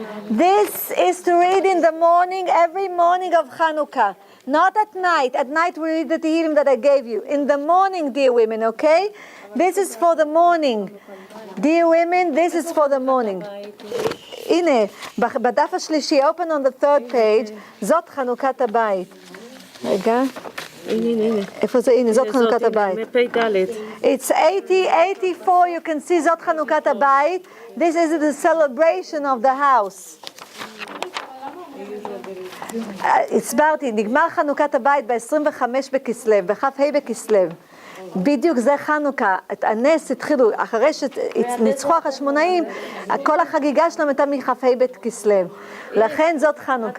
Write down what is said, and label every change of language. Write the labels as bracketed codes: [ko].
[en] This is to read in the morning, every morning of Chanukah. Not at night. At night we read the Tehillim that I gave you. In the morning, dear women, okay? This is for the morning. Dear women, this is for the morning. [he] הנה, בדף השלישי, [en] open on the third page, [he] זאת חנוכת הבית. רגע. הנה. איפה זה? הנה, זאת חנוכת הבית. מפ"ד. [en] It's 84, you can see [he] זאת חנוכת הבית. [en] This is the celebration of the house. [he] הסברתי, נגמר חנוכת הבית ב-25 בכסלו, בכ"ה בכסלו. בדיוק זה חנוכה. את הנס התחילו, אחרי שניצחו החשמונאים, כל החגיגה שלהם הייתה מכ"ה בית כסלו. לכן זאת חנוכה.